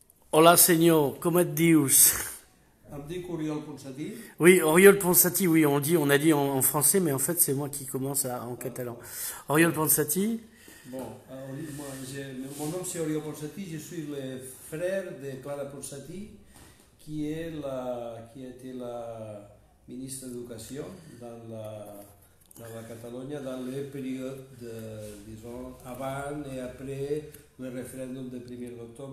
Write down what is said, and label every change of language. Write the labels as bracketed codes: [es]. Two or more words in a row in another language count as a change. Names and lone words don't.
[es] Hola, señor, [ca] ¿cómo et dius? Em dic Oriol Ponsatí. [fr] Oui, Oriol Ponsati, oui, on a dit en français, mais en fait, c'est moi qui commence en catalan. Oriol Ponsati. Bon, mon nom c'est Oriol Ponsatí, je suis le frère de Clara Ponsatí, qui a été la ministre d'éducation dans la Catalogne dans le période, disons, avant et après le référendum du 1er d'octobre.